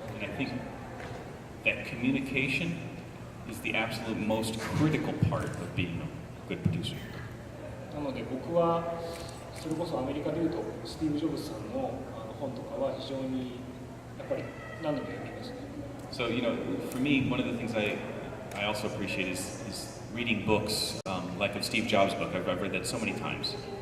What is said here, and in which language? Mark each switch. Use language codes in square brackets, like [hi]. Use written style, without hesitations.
[en] And I think that communication is the absolute most critical part of being a good producer. [ja] なので僕はそれこそアメリカでいうとスティーブ・ジョブズさんの本とかは非常にやっぱり何度も読みますね。 [en] So, for me, one of the things I also appreciate is reading books like of Steve Jobs' book. I've read that so many times.